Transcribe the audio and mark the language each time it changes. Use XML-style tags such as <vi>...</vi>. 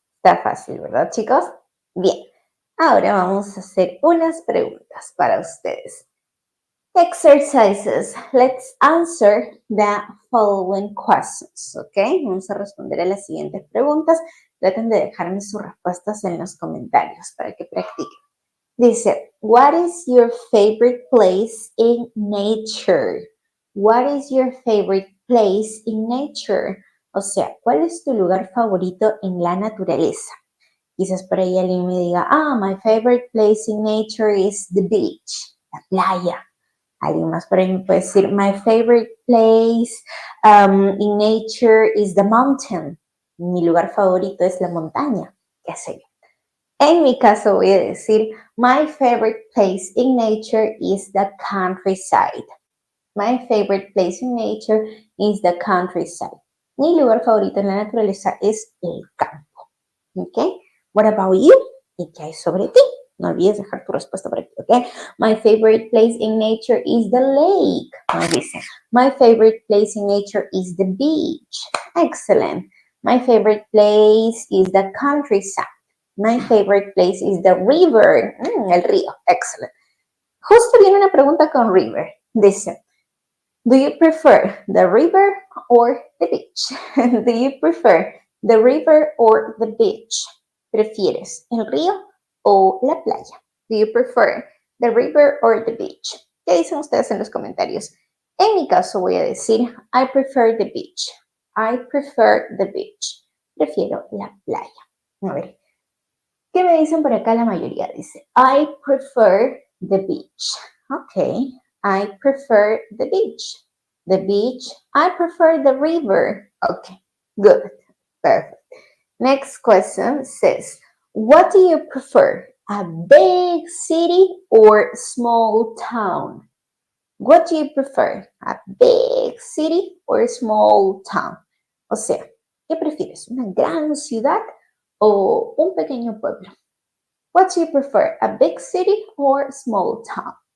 <es>Está fácil, ¿verdad, chicos? Bien. Ahora vamos a hacer unas preguntas para ustedes.</es> <en>Exercises. Let's answer the following questions, ¿ok?</en> <es>Vamos a responder a las siguientes preguntas. Traten de dejarme sus respuestas en los comentarios para que practiquen.</es> <en>Dice, what is your favorite place in nature? What is your favorite place in nature?</en> <es>O sea, ¿cuál es tu lugar favorito en la naturaleza? Quizás por ahí alguien me diga,</es> <en>my favorite place in nature is the beach,</en> <es>la playa. Alguien más por ahí me puede decir,</es> <en>my favorite place in nature is the mountain.</en> <es>Mi lugar favorito es la montaña, qué sé yo. En mi caso voy a decir,</es> <en>my favorite place in nature is the countryside. My favorite place in nature is the countryside.</en> <es>Mi lugar favorito en la naturaleza es el campo. ¿Ok?</es> <en>What about you?</en> <es>¿Y qué hay sobre ti? No olvides dejar tu respuesta por aquí, ¿ok?</es> <en>My favorite place in nature is the lake.</en> <es>Nos dice,</es> <en>my favorite place in nature is the beach. Excellent. My favorite place is the countryside. My favorite place is the river.</en> <es>El río.</es> <en>Excellent.</en> <es>Justo viene una pregunta con river. Dice,</es> <en>do you prefer the river or the beach? Do you prefer the river or the beach?</en> <es>¿Prefieres el río o la playa?</es> <en>Do you prefer the river or the beach?</en> <es>¿Qué dicen ustedes en los comentarios? En mi caso voy a decir,</es> <en>I prefer the beach. I prefer the beach.</en> <es>Prefiero la playa. A ver, ¿qué me dicen por acá la mayoría?</es> <en>Dice, I prefer the beach. Ok, I prefer the beach. The beach, I prefer the river. Okay, good, perfect. Next question says, what do you prefer, a big city or small town? What do you prefer, a big city or small town?</en> <es>O sea, ¿qué prefieres, una gran ciudad o un pequeño pueblo?</es> <en>What do you prefer, a big city or small town?</en>